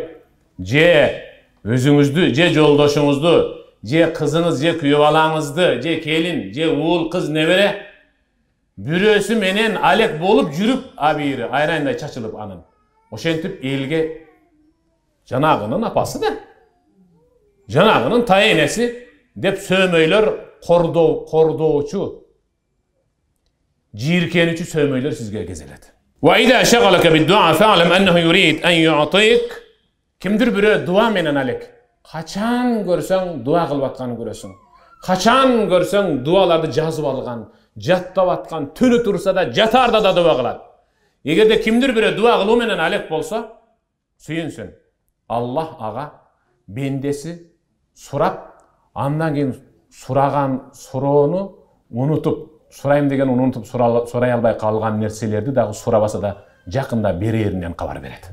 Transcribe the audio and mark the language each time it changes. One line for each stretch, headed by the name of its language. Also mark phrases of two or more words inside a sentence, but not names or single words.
Kyrgyz: Же өзүңүздү, же жолдошуңузду, же кызыңыз, же күйөө балаңызды, же келин, же уул кыз небере бирөөсү менен алек болуп жүрүп, абийири айрандай чачылып анын. Ошентип элге жанагынын апасы да, жанагынын тайенеси деп сөмөйлөр кордоочу, жийиркенүүчү сөмөйлөр сизге кезелет.
Arabic: وإذا شغلك بالدعاء فاعلم أنه يريد أن يعطيك.
Kyrgyz: Кимдир бири дуа менен алек. Качан көрсөң дуа кылып атканын көрөсүң. Качан көрсөң дуаларды жазып алган, жаттап аткан, түнү турса да, жатарда да дуа кылат. Эгерде кимдир бiri дуа кылуу менен алек болсо, сүйүнсүн. Аллах ага бендеси сурап, андан кийин сураган суроону унутуп, сурайм деген унутуп сурай албай калган нерселерди дагы сурабаса да жакында береринен кабар берет.